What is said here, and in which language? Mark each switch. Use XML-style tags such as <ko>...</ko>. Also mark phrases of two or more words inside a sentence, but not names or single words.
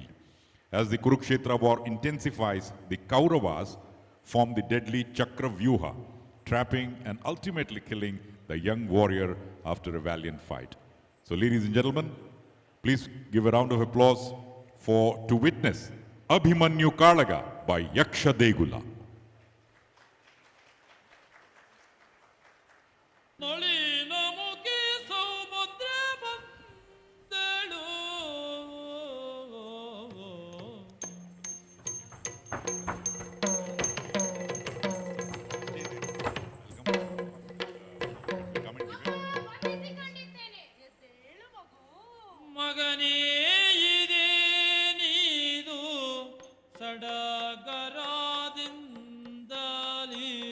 <en>As the Kurukshetra war intensifies, the Kauravas form the deadly Chakra Vyuha, trapping and ultimately killing the young warrior after a valiant fight. So, ladies and gentlemen, please give a round of applause to witness Abhimanyu Kalaga by Yaksha Degula.</en> <kn>ನಳಿನ ಮುಖಿ ಸೌಭದ್ರ ಬಂದಳು ಮಗನೇ ಇದೇ ನೀದು ಸಡಗರದಿಂದಲೇ</kn>